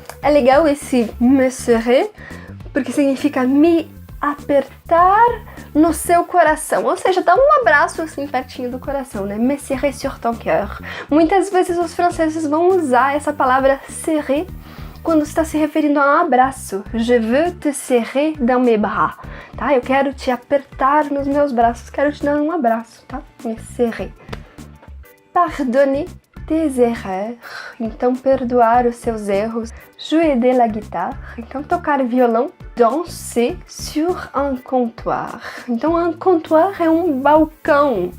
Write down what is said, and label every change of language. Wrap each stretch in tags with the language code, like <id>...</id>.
<pt>É legal esse</pt> <fr>me serrer,</fr> <pt>porque significa me apertar no seu coração, ou seja, dá um abraço assim pertinho do coração, né?</pt> <fr>Me serrer sur ton cœur.</fr> <pt>Muitas vezes os franceses vão usar essa palavra serrer quando está se referindo a um abraço.</pt> <fr>Je veux te serrer dans mes bras, tá?</fr> <pt>Eu quero te apertar nos meus braços, quero te dar um abraço, tá?</pt> <fr>Me serrer. Pardonner tes erreurs,</fr> <pt>então perdoar os seus erros.</pt> <fr>Jouer de la guitare,</fr> <pt>então tocar violão.</pt> <fr>Danser sur un comptoir,</fr> <pt>então</pt> <fr>un comptoir</fr> <pt>é um balcão.</pt>